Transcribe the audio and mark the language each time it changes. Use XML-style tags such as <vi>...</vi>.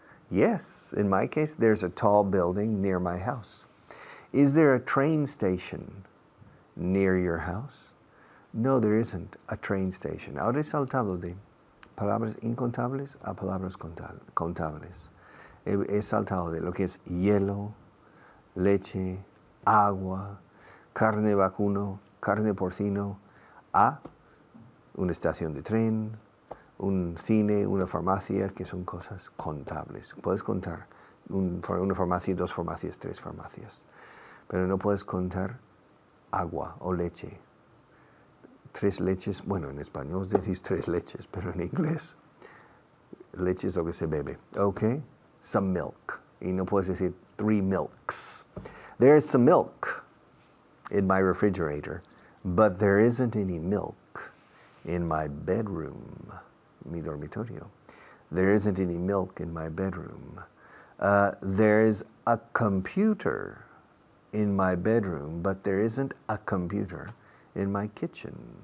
<en>Yes, in my case, there's a tall building near my house. Is there a train station near your house? No, there isn't a train station.</en> <es>Ahora he saltado de palabras incontables a palabras contables. He saltado de lo que es hielo, leche, agua, carne vacuno, carne porcino, a una estación de tren, un cine, una farmacia, que son cosas contables. Puedes contar una farmacia, dos farmacias, tres farmacias, pero no puedes contar agua o leche. Tres leches, bueno, en español decís tres leches, pero en inglés, leche es lo que se bebe.</es> <en>Okay? Some milk.</en> <es>Y no puedes decir 3 milks.</es> <en>There is some milk in my refrigerator, but there isn't any milk in my bedroom,</en> <es>mi dormitorio.</es> <en>There isn't any milk in my bedroom. There's a computer in my bedroom, but there isn't a computer in my kitchen.</en>